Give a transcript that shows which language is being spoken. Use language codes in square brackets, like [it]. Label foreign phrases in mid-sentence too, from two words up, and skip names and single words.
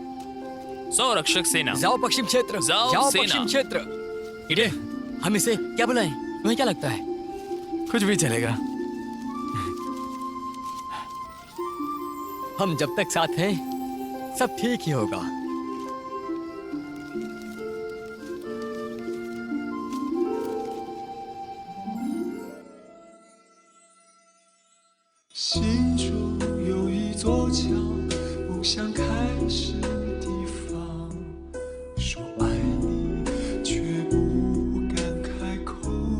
[hi] संरक्षक सेना। जाओ पश्चिम क्षेत्र। जाओ सेना। पश्चिम क्षेत्र। इडे, हम इसे क्या बुलाएं? तुम्हें क्या लगता है? कुछ भी चलेगा। हम जब तक साथ हैं सब ठीक ही होगा। [zh] 心中有一座桥，不想开始地方，说爱你却不敢开口。